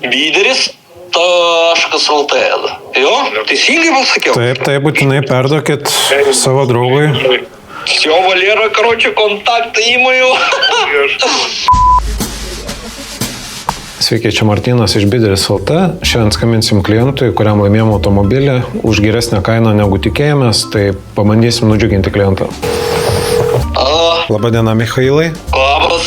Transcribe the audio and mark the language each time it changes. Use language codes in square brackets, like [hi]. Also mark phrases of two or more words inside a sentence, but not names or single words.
[lt] Vyderis.lt. Jo, teisingai pasakiau? Taip, būtinai perduokit savo draugui. [ru] Все, Валера, короче, контакты имею. [lt] Sveiki, čia Martynas iš Vyderis.lt. Šiandien skambinsim klientui, kuriam laimėjom automobilį už geresnę kainą negu tikėjomės, tai pabandysim nudžiuginti klientą. Labadiena, Michailai. Labas.